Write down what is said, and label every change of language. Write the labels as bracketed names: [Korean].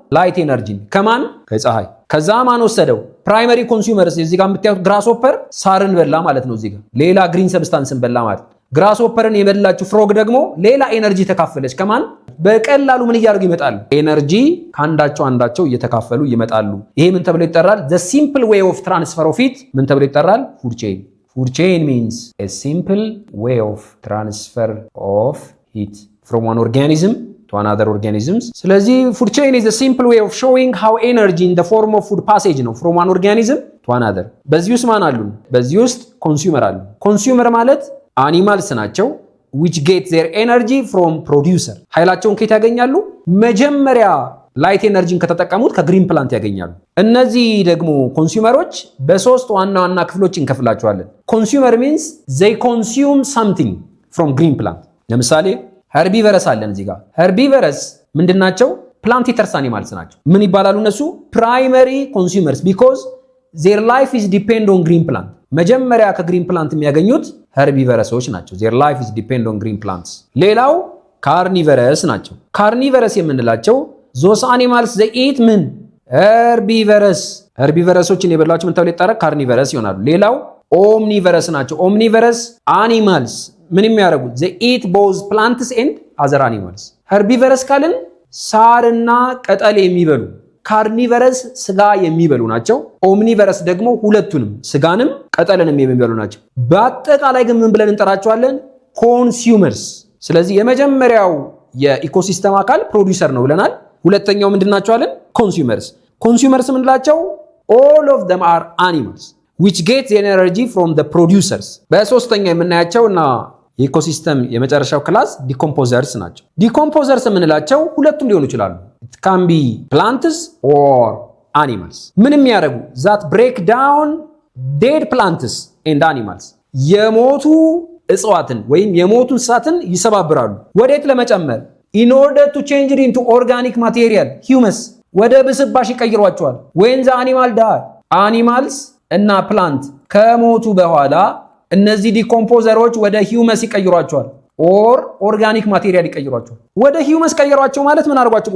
[Amharic] ላይት ኤነርጂን ከማን? ከፀሐይ። ከዛ ማን ወሰደው? ፕራይመሪ ኮንሱመርስ። እዚህ ጋር የምታዩት ግራስሆፐር ሳርን በላ ማለት ነው። እዚህ ጋር ሌላ ግሪን ሰብስታንስን በላ ማለት ነው። ግራስሆፐርን የበላችሁ ፍሮግ ደግሞ ሌላ ኤነርጂ ተካፈለች ከማን? በቀላሉ ምን እያደረጉ ይመጣሉ? ኤነርጂ ከአንዳቸው አንዳቸው እየተካፈሉ ይመጣሉ። ይሄ ምን ተብሎ ይጠራል? [English] the simple way of transfer of heat [Amharic] ምን ተብሎ ይጠራል? [English] food chain። food chain means a simple way of transfer of heat from one organism to another organisms። ስለዚህ food chain is a simple way of showing how energy in the form of food passage ነው from one organism to another። [Amharic] በዚህ ውስጥ ማን አሉ? በዚህ ውስጥ ኮንሱመር አሉ። ኮንሱመር ማለት አኒማልስ ናቸው [English] which get their energy from producer። [Amharic] ኃይላቸውን ከየት ያገኛሉ? መጀመሪያ ላይት ኤነርጂን ከተጠቀሙት ከግሪን ፕላንት ያገኛሉ። እነዚህ ደግሞ ኮንሱመሮች በሶስት ዋና ዋና ክፍሎች እንከፍላቸዋለን። ኮንሱመር means [English] they consume something from green plant። [Amharic] ለምሳሌ herbivores አለን እዚህ ጋር። herbivores ምንድናቸው? [English] plant eaters animals [Amharic] ናቸው። ምን ይባላሉ እነሱ? [English] primary consumers because their life is depend on green plant። [Amharic] መጀመሪያ ከግሪን ፕላንት የሚያገኙት [English] herbivores ናቸው። their life is depend on green plants። ሌላው carnivorous ናቸው። carnivorous የምንላቸው those animals they eat ምን? [Amharic] herbivores። herbivores-ን የበላቸው ምን ተብሎ ይጠራል? [English] carnivorous ይሆናሉ። ሌላው omnivorous ናቸው። omnivorous animals [Amharic] ምን የሚያደርጉት? [English] they eat both plants and other animals። herbivores ካልን [Amharic] ሳርና ቅጠል የሚበሉ ካርኒቨረስ ስጋ የሚበሉ ናቸው። ኦምኒቨረስ ደግሞ ሁለቱንም ስጋንም ቅጠልንም የሚበሉ ናቸው። በአጠቃላይ ግን ምን ብለን እንጠራቸዋለን? ኮንሱመርስ። ስለዚህ የመጀመሪያው የኢኮሲስተም አካል ፕሮዲውሰር ነው ብለናል። ሁለተኛው ምንድናቸዋለን? ኮንሱመርስ። ኮንሱመርስ ምንላቸው? [English] all of them are animals which get their energy from the producers። [Amharic] በሶስተኛ የምናያቸውና የኢኮሲስተም የመጨረሻው ክላስ ዲኮምፖዘርስ ናቸው። ዲኮምፖዘርስ የምንላቸው ሁለቱም ሊሆኑ ይችላሉ። [English] it can be plants or animals። [Amharic] ምን የሚያደርጉ? [English] that break down dead plants and animals። [Amharic] የሞቱ እጽዋትን ወይም የሞቱ እንስሳትን ይሰባብራሉ። ወዴት ለመጨመር? [English] in order to change it into organic material humus። [Amharic] ወደ ብስባሽ ይቀይሯቸዋል። when the animal die animals እና ፕላንት ከሞቱ በኋላ እነዚህ ዲኮምፖዘሮች ወደ ሂውመስ ይቀይሯቸዋል ኦር ኦርጋኒክ ማቴሪያል ይቀይሯቸዋል። ወደ ሂውመስ ቀይሯቸው ማለት ምን አድርጓቸው?